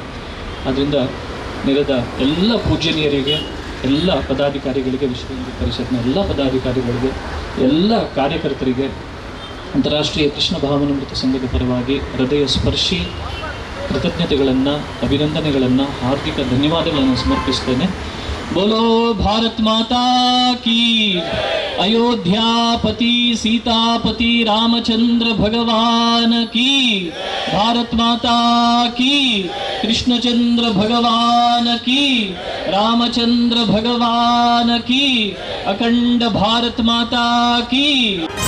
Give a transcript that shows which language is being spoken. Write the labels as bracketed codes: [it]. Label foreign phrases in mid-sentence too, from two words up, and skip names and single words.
[kn] ಆದ್ದರಿಂದ ನೆರೆದ ಎಲ್ಲ ಪೂಜ್ಯನೀಯರಿಗೆ, ಎಲ್ಲ ಪದಾಧಿಕಾರಿಗಳಿಗೆ, ವಿಶ್ವ ಹಿಂದೂ ಪರಿಷತ್ನ ಎಲ್ಲ ಪದಾಧಿಕಾರಿಗಳಿಗೆ, ಎಲ್ಲ ಕಾರ್ಯಕರ್ತರಿಗೆ ಅಂತಾರಾಷ್ಟ್ರೀಯ ಕೃಷ್ಣ ಭಾವನಾಮೃತ ಸಂಘದ ಪರವಾಗಿ ಹೃದಯ ಸ್ಪರ್ಶಿ ಕೃತಜ್ಞತೆಗಳನ್ನು, ಅಭಿನಂದನೆಗಳನ್ನು, ಹಾರ್ದಿಕ ಧನ್ಯವಾದಗಳನ್ನು ಸಮರ್ಪಿಸ್ತೇನೆ. [hi] बोलो भारत माता की, अयोध्यापति सीतापति रामचंद्र भगवान की, भारत माता की, कृष्णचंद्र भगवान की, रामचंद्र भगवान की, अखंड भारत माता की.